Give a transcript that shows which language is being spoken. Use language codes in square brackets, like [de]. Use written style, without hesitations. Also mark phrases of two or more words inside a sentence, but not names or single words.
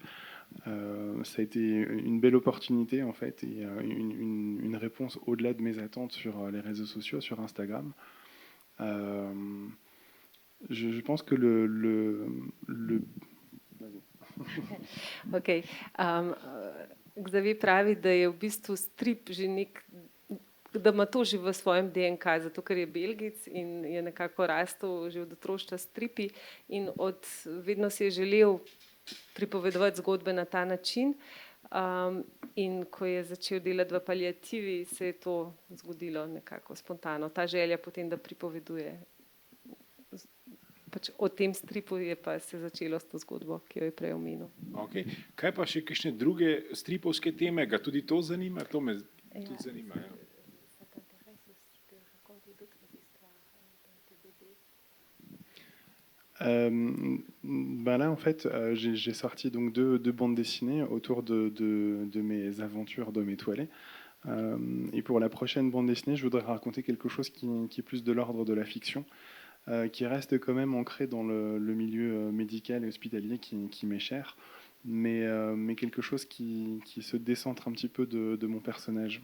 [fr] Ça a été une belle opportunité en fait et une réponse au-delà de mes attentes sur les réseaux sociaux, sur Instagram. Je pense que [sl] Ok. Xavier pravi, da je v bistvu strip že da ima to že v svojem DNK, zato ker je Belgic in je nekako rastel že od otroštva stripi in vedno si je želel pripovedovati zgodbe na ta način. In ko je začel delati v paliativi, se je to zgodilo nekako spontano. Ta želja potem, da pripoveduje. Pač o tem stripu je pa se začelo s to zgodbo, ki jo je prej omenil. Okay. Kaj pa še kakšne druge stripovske teme? Ga tudi to zanima? To me tudi zanima. Ja. [fr] Là, en fait, j'ai sorti donc deux bandes dessinées autour de mes aventures d'homme étoilé. Et pour la prochaine bande dessinée, je voudrais raconter quelque chose qui est plus de l'ordre de la fiction, qui reste quand même ancré dans le milieu médical et hospitalier qui m'est cher, mais quelque chose qui se décentre un petit peu de mon personnage.